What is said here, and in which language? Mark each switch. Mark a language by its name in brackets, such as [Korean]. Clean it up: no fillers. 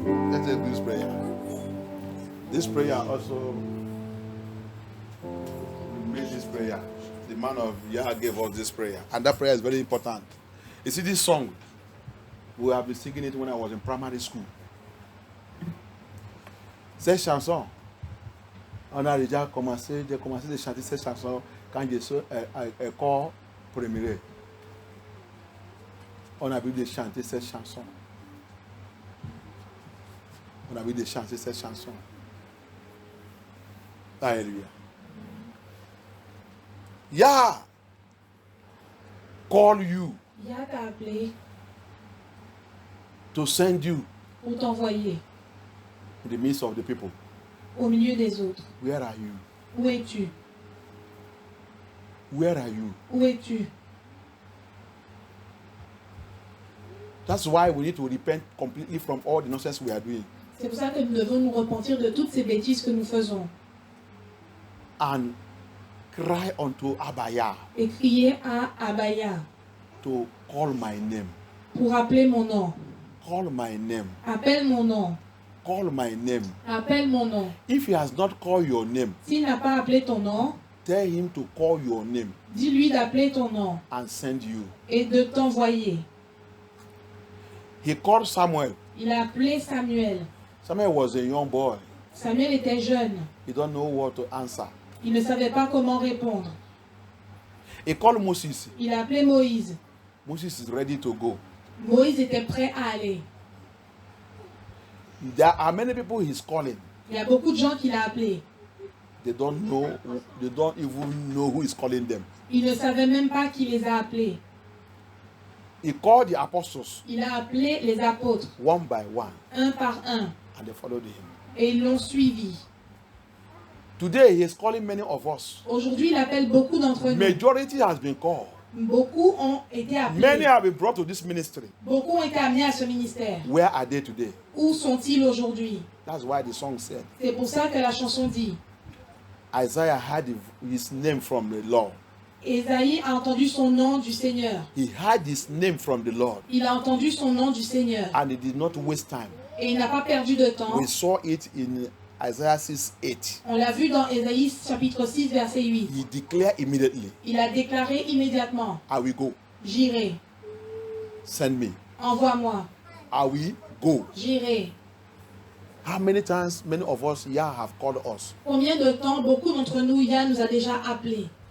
[English] Let's take this prayer. This prayer also, we made this prayer. The man of Yah gave us this prayer. And that prayer is very important. You see, this song, we have been singing it when I was in primary school. [French] Cette chanson, on a déjà commencé de chanter cette chanson quand je suis à l'école primaire. On a vu de chanter cette chanson. On a vu de chanter cette chanson. Alléluia. [English] Yah call you. [French] Yah t'a appelé [English] to send you [French] pour t'envoyer [English] in the midst of the people. [French] Au milieu des autres. [English] Where are you? [French] Où es-tu? [English] Where are you? [French] Où es-tu? [English] That's why we need to repent completely from all the nonsense we are doing. [French] C'est pour ça que nous devons nous repentir de toutes ces bêtises que nous faisons. [English] And cry unto Abaya. [French] Et crier à Abaya. [English] To call my name. [French] Pour appeler mon nom. [English] Call my name. [French] Appelle mon nom. [English] Call my name. [French] Appelle mon nom. [English] If he has not called your name, [French] s'il n'a pas appelé ton nom, [English] tell him to call your name. [French] Dis-lui d'appeler ton nom. [English] And send you. [French] Et de t'envoyer. [English] He called Samuel. [French] Il a appelé Samuel. [English] Samuel was a young boy. [French] Samuel était jeune. [English] He don't know what to answer. [French] Il ne savait pas comment répondre. [English] He called Moses. [French] Il a appelé Moïse. [English] Moses is ready to go. [French] Moïse était prêt à aller. [English] There are many people he's calling. [French] Il y a beaucoup de gens qu'il a appelés. [English] They don't even know who is calling them. [French] Il ne savait même pas qui les a appelés. [English] He called the apostles [French] Il a appelé les apôtres, [English] one by one, [French] un par un, [English] and they followed him. [French] et ils l'ont suivi. [English] Today, he is calling many of us. [French] Aujourd'hui, il appelle beaucoup d'entre nous. [English] Majority has been called. [French] Beaucoup ont été appelés. [English] Many have been brought to this ministry. [French] Beaucoup ont été amenés à ce ministère. [English] Where are they today? [French] Où sont-ils aujourd'hui? [English] That's why the song said, [French] C'est pour ça que la chanson dit, [English] Isaiah had his name from the Lord. [French] Ésaïe a entendu son nom du Seigneur. [English] He had his name from the Lord. [French] Il a entendu son nom du Seigneur. [English] And he did not waste time. [French] Et il n'a pas perdu de temps. [English] We saw it in Isaiah 6:8. [French] On l'a vu dans Ésaïe chapitre 6 verset 8. [English] He declared immediately, [French] Il a déclaré immédiatement, [English] I will go. [French] j'irai, [English] Send me. [French] envoie-moi, [English] I will go. [French] j'irai. [English] How many times many of us here have called us? [French] Combien de temps beaucoup d'entre nous, Yann nous a déjà appelés?